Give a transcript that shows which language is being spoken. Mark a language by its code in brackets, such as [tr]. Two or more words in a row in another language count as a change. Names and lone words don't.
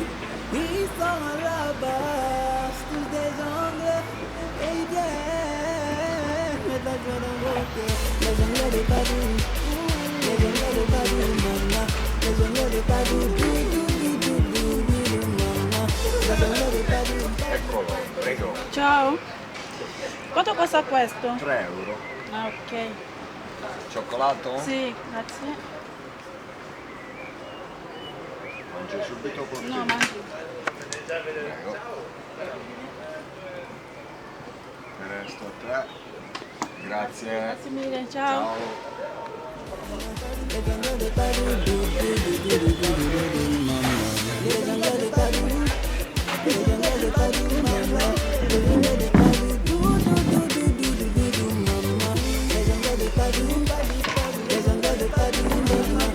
[fr] Ils sont à la base, tous des jongleurs. Et ils viennent mettre la joie dans vos cœurs. Les jongleurs de Padoue, les jongleurs de Padoue, maman. Les jongleurs de Padoue, maman. Les jongleurs de Padoue. [it] Eccolo, prego. Ciao. Quanto costa questo? 3 euro. Ah, ok. Cioccolato? Sì, grazie. Mangi subito col No, mangi. Prego. Ne resto 3. Grazie. Grazie mille, ciao. [fr] Les jongleurs de Padoue, les jongleurs de Padoue, les jongleurs de Padoue, maman. Les jongleurs de Padoue, maman. Les jongleurs de Padoue, les jongleurs de Padoue, maman.